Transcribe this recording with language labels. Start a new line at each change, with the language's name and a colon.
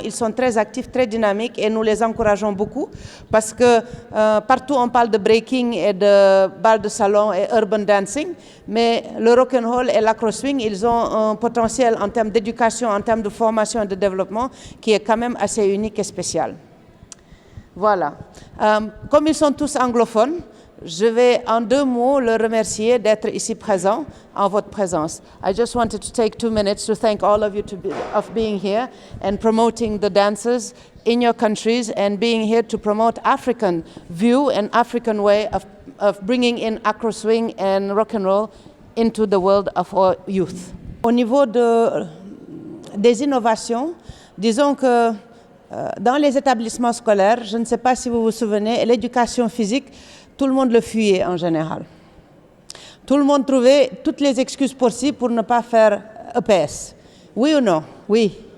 French: Ils sont très actifs, très dynamiques et nous les encourageons beaucoup parce que partout on parle de breaking et de bal de salon et urban dancing, mais le rock'n'roll et l'acroswing, ils ont un potentiel en termes d'éducation, en termes de formation et de développement qui est quand même assez unique et spécial. Voilà. Comme ils sont tous anglophones, je vais en 2 mots le remercier d'être ici présent en votre présence.
English: I just wanted to take 2 minutes to thank all of you of being here and promoting the dancers in your countries and being here to promote African view and African way of bringing in acroswing and rock and roll into the world of our youth.
French: Au niveau des innovations, disons que dans les établissements scolaires, je ne sais pas si vous vous souvenez, l'éducation physique, tout le monde le fuyait en général. Tout le monde trouvait toutes les excuses possibles pour ne pas faire EPS. Oui ou non? Oui.